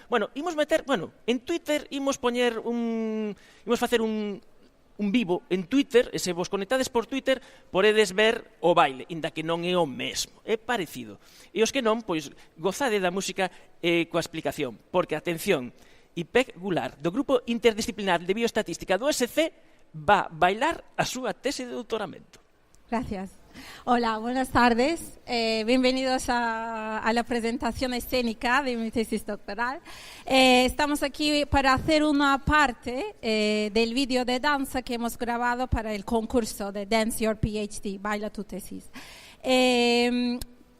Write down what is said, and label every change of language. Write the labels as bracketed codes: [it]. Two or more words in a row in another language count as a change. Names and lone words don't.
[gl] Bueno, imos meter, en Twitter imos poñer imos facer un vivo en Twitter, e se vos conectades por Twitter podedes ver o baile, inda que non é o mesmo, é parecido. E os que non, pois gozade da música coa explicación, porque, atención, Ipec Goulart, do Grupo Interdisciplinar de Bioestatística do SC, va bailar a súa tese de doutoramento. [es] Gracias. Hola, buenas tardes. Bienvenidos a la presentación escénica de mi tesis doctoral. Estamos aquí para hacer una parte del vídeo de danza que hemos grabado para el concurso de Dance Your PhD, Baila tu tesis.